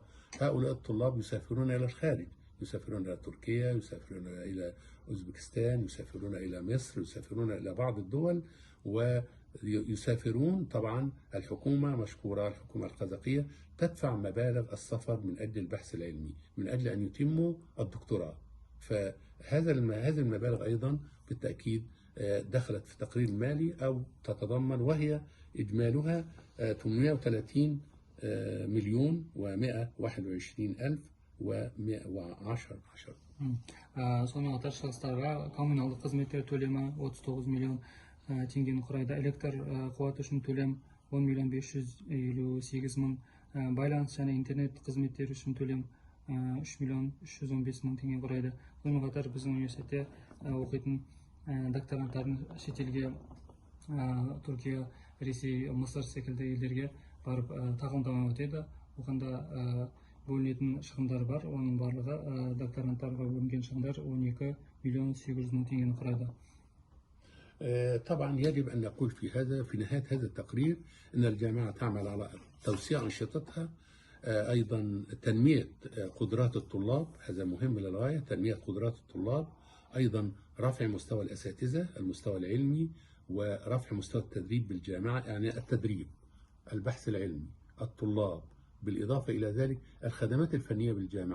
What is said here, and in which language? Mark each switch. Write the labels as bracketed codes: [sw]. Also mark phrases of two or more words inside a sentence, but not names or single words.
[ar] هؤلاء الطلاب يسافرون إلى الخارج، يسافرون إلى تركيا، يسافرون إلى أوزبكستان، يسافرون إلى مصر، يسافرون إلى بعض الدول، ويسافرون طبعا الحكومة مشكورة، الحكومة القزاقية تدفع مبالغ السفر من أجل البحث العلمي، من أجل أن يتموا الدكتوراه. فهذه المبالغ أيضا بالتأكيد دخلت في التقرير المالي أو تتضمن، وهي إجمالها 830 مليون و121 ألف و110. [kk] сонымен қатар шығыстарға коммуналдық қызметтер төлемі 39 миллион теңгені құрайды. Электр қуаты үшін төлем 10 миллион 558 мың, байланыс және интернет қызметтері үшін төлем 3 миллион 315 мың теңге құрайды. Сонымен қатар біздің университетте оқитын докторанттардың шетелге Түркия, Ресей, Мысыр секілді елдерге барып тағылымдама өтеді. Оғанда бөлінетін шығындар бар. Оның барлығы докторанттарға бөлінген шығындар 12 миллион 800 мың теңгені құрайды. [ar] طبعا يجب أن نقول في نهاية هذا التقرير أن الجامعة تعمل على توسيع أنشطتها، أيضا تنمية قدرات الطلاب، هذا مهم للغاية، تنمية قدرات الطلاب، أيضا رفع مستوى الأساتذة، المستوى العلمي، ورفع مستوى التدريب بالجامعة، يعني التدريب، البحث العلمي، الطلاب، بالإضافة إلى ذلك الخدمات الفنية بالجامعة.